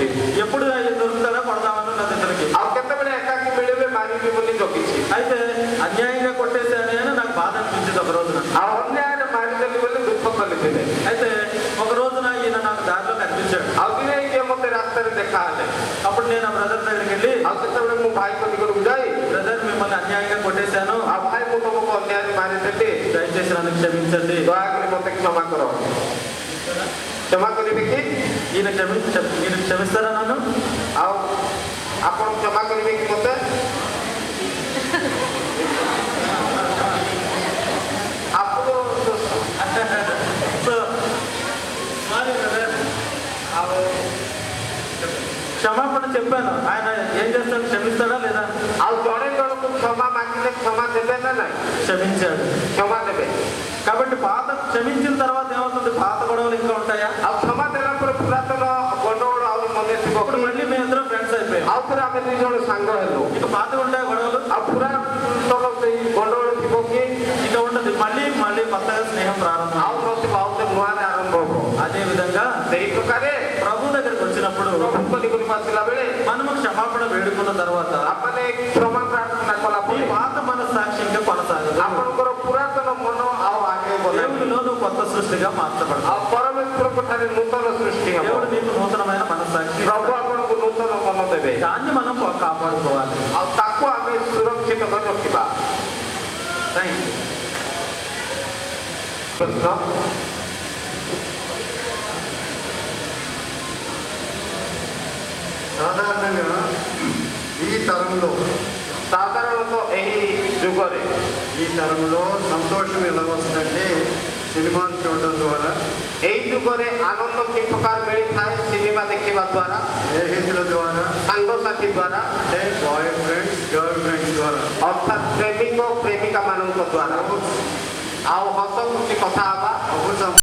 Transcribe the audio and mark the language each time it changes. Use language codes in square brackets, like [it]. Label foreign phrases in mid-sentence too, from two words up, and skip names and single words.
[te] ఎప్పుడు దొరుకుతాడో కొడదామని ఉన్నది ఇతనికి. [or] ଆଉ କେତେବେଳେ ଏକାକି ମିଳିବେ ମାରିବି ବୋଲି ଜଗିଛି. [te] అయితే అన్యాయంగా కొట్టేశాను అని నాకు బాధ అనిపించింది ఒక రోజున. [or] ଆଉ ଅନ୍ୟାୟରେ ମାରିଦେଲି ବୋଲି ଦୁଃଖ କରିଥିଲେ. [te] అయితే ఒక రోజున ఈయన నాకు దారిలో కనిపించాడు. [or] ଆଉ ଦିନେ ଇଏ ମତେ ରାସ୍ତାରେ ଦେଖା ହେଲେ. [te] అప్పుడు నేను ఆ బ్రదర్ దగ్గరికి వెళ్ళి, [or] ଆଉ ସେତେବେଳେ ମୁଁ ଭାଇଙ୍କ ନିକଟକୁ ଯାଇ, [te] బ్రదర్ మిమ్మల్ని అన్యాయంగా కొట్టేశాను, [or] ଆଉ ଭାଇ ମୁଁ ତମକୁ ଅନ୍ୟାୟରେ ମାରିଦେଲି, [te] దయచేసి నన్ను క్షమించండి, [or] ଦୟାକରି ମତେ କ୍ଷମା କର. କ୍ଷମା କରିବେ କି? [te] ఈయన క్షమిస్తారా నన్ను? [or] ଆଉ ଆପଣ କ୍ଷମା କରିବେ କି ମତେ? ଆପଣ [te] క్షమాపణ చెప్పాను. ఆయన ఏం చేస్తాడు, క్షమిస్తాడా లేదా? [or] ଆଉ ଜଣେ ଜଣଙ୍କୁ କ୍ଷମା ମାଗିଲେ କ୍ଷମା ଦେବେ ନା ନାହିଁ? [te] క్షమించాడు. [or] କ୍ଷମା ଦେବେ. [te] కాబట్టి క్షమించిన తర్వాత ఏమవుతుంది? పాత గొడవలు ఇంకా ఉంటాయా? [or] ଆଉ କ୍ଷମା ଦେଲା ପରେ ପୁରାତନ ଗଣ୍ଡଗୋଳ ଆହୁରି ମନେ ଥିବ. [te] ఇప్పుడు మళ్ళీ మేమిద్దరం ఫ్రెండ్స్ అయిపోయాం. [or] ଆଉ ଥରେ ଆମେ ଦୁଇ ଜଣ ସାଙ୍ଗ ହେଲୁ. [te] ఇక పాత ఉంటాయి గొడవలు? [or] ଆଉ ପୁରାତନ ସେଇ ଗଣ୍ଡଗୋଳ ଥିବ କି? [te] ఇక ఉండదు. మళ్ళీ కొత్తగా స్నేహం ప్రారంభం. [or] ଆଉ ନଥିବ, ଆଉ ଥରେ ନୂଆରେ [te] అదే విధంగా [or] ସେଇ ପ୍ରକାରେ [te] ప్రభు దగ్గరికి వచ్చినప్పుడు [or] ପ୍ରଭୁଙ୍କ ନିକଟକୁ ଆସିଲା ବେଳେ [te] మనము క్షమాపణ వేడుకున్న తర్వాత [or] ଆପଣ କ୍ଷମା ପ୍ରାର୍ଥନା କଲା [te] ఈ [or] ପରେ [te] పాత మనస్సాక్షి ఇంకా కొనసాగదు. [or] ଆପଣଙ୍କର ପୁରାତନ ମନ ଆଉ ଆଗେଇବ ନାହିଁ। [te] దేవునిలో నువ్వు కొత్త సృష్టిగా మార్చబడతావు. [or] ଆଉ ପରମେଶ୍ୱରଙ୍କ ଠାରେ ନୂତନ ସୃଷ୍ଟି ହେବ। [te] దేవుడు నీకు నూతనమైన మనస్సాక్షి [or] ପ୍ରଭୁ ଆପଣଙ୍କୁ ନୂତନ ମନ ଦେବେ। [te] దాన్ని మనం కాపాడుకోవాలి. [or] ଆଉ ତାକୁ ଆମେ ସୁରକ୍ଷିତ କରି ରଖିବା। [en] thank you. [or] ପ୍ରଶ୍ନ [te] సాధారణంగా ఈ తరంలో [or] ସାଧାରଣତଃ ଏହି ଯୁଗରେ [te] సంతోషం ఎలా వస్తుందంటే సినిమాలు చూడడం ద్వారా, [or] ଏହି ଯୁଗରେ ଆନନ୍ଦ କି ପ୍ରକାର ମିଳିଥାଏ ସିନେମା ଦେଖିବା ଦ୍ୱାରା, [te] స్నేహితుల ద్వారా, [or] ସାଙ୍ଗସାଥି ଦ୍ୱାରା, [te] అంటే [en] boy friends girl friends [te] ద్వారా, [or] ଅର୍ଥାତ୍ ପ୍ରେମିକ ପ୍ରେମିକା ମାନଙ୍କ ଦ୍ୱାରା ଆଉ ହସ ଖୁସି କଥା ହେବା। [te] అప్పుడు